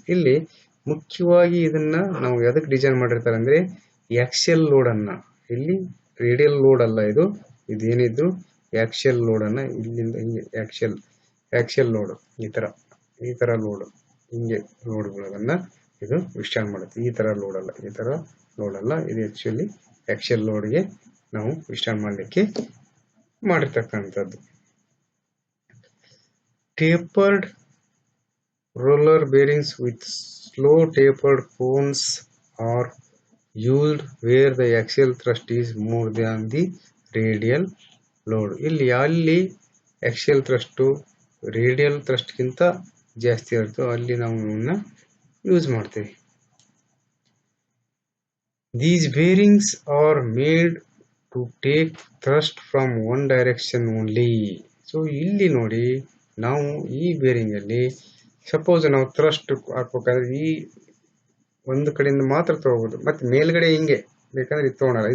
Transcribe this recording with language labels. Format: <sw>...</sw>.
<kn>ಇಲ್ಲಿ ಮುಖ್ಯವಾಗಿ ಇದನ್ನ ನಾವು ಎದಕ್ಕೆ ಡಿಸೈನ್ ಮಾಡಿರ್ತಾರೆ ಅಂದ್ರೆ ಆಕ್ಸಿಯಲ್ ಲೋಡ್ ಅನ್ನ, ಇಲ್ಲಿ ರೇಡಿಯಲ್ ಲೋಡ್ ಅಲ್ಲ, ಇದೇನಿದ್ರು ಆಕ್ಸಿಯಲ್ ಲೋಡ್ ಅನ್ನ ಇಲ್ಲಿಂದ ಹಿಂಗೆ ಆಕ್ಸಿಯಲ್ ಲೋಡ್ ಈ ತರ ಲೋಡ್ ಹಿಂಗೆ ಲೋಡ್ಗಳನ್ನ ಇದು ವಿಸ್ಟಾಂಡ್ ಮಾಡುತ್ತೆ. ಈ ತರ ಲೋಡ್ ಅಲ್ಲ, ಇದು ಆಕ್ಚುಲಿ ಆಕ್ಸಿಯಲ್ ಲೋಡ್ಗೆ ನಾವು ವಿಸ್ಟಾಂಡ್ ಮಾಡಲಿಕ್ಕೆ ಮಾಡಿರ್ತಕ್ಕಂಥದ್ದು.</kn> <en>Tapered roller bearings with slow tapered cones are used where the axial thrust is more than the radial load.</en> <kn>ಇಲ್ಲಿ axial thrust radial thrust ಗಿಂತ ಜಾಸ್ತಿ ಇರುತ್ತೋ ಅಲ್ಲಿ ನಾವು ಇವನ್ನ ಯೂಸ್ ಮಾಡ್ತೀವಿ.</kn> <en>These bearings are made to take thrust from one direction only.</en> <kn>So ಇಲ್ಲಿ ನೋಡಿ, ನಾವು ಈ ಬೇರಿಂಗ್ ಅಲ್ಲಿ ಸಪೋಸ್ ನಾವು ಥ್ರಸ್ಟ್ ಹಾಕ್ಬೇಕಾದ್ರೆ ಈ ಒಂದು ಕಡೆಯಿಂದ ಮಾತ್ರ ತಗೋಬಹುದು, ಮತ್ತೆ ಮೇಲ್ಗಡೆ ಹಿಂಗೆ ಬೇಕಂದ್ರೆ ಇದು ತಗೊಳಲ್ಲ.</kn>